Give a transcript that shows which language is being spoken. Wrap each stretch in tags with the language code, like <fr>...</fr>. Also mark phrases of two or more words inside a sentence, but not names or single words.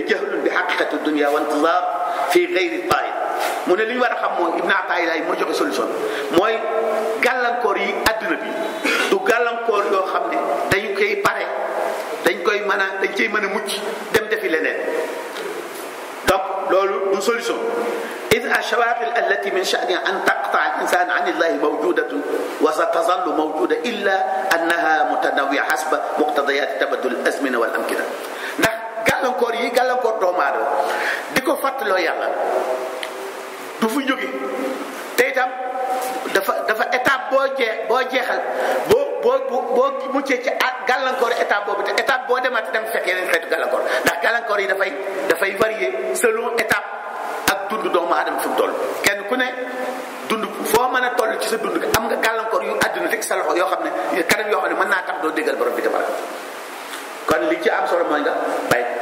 <ar>جهل بحقيقة الدنيا وانتظار في غير تائب</ar> <wo>mu ne li ñu war a xam mooy ibnu ataillah moo joxe solution mooy gàllankoor yi adduna bi du gàllankoor yoo xam ne dañ koy pare dañ cey mën a mucc dem defi leneen donc loolu du solution</wo> <ar>إذ الشواغل التي من شأنها أن تقطع الإنسان عن الله موجودة وستظل موجودة إلا أنها متنوعة حسب مقتضيات تبدل الأزمنة والأمكنة</ar> <wo>ndax gàllankoor yi gàllankoor doomu aadama di ko fàttaloo yàlla du fu jóge te itam dafa étape boo jeexal boo muccee ci gàllankoor étape boobu te étape boo demati dem fekk yeneen xeetu gàllankoor ndax gàllankoor yi dafay</wo> <fr>varier selon</fr> <wo>étape dund doomu aadama fi mu toll kenn ku ne dund foo mën a toll ci sa dund am nga gàllankoor yu àdduna rek sa loxo yoo xam ne kanam yoo xam ne mën naa tax doo déggal borom bi tabaraka kon li ci am solo mooy nga bay</wo>